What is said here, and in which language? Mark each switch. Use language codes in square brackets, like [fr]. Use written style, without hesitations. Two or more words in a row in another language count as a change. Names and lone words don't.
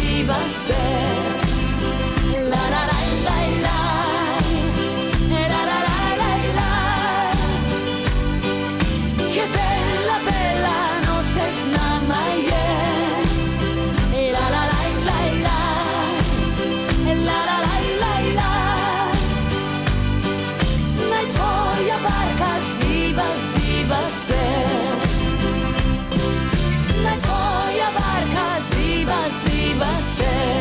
[es] va a ser. La la la la la. La la la la la. [it] Che bella bella notte [hr] s nama je. La la la la la. La la la la la. Naj tvoja barka ziba ziba se. Naj tvoja barka ziba ziba se.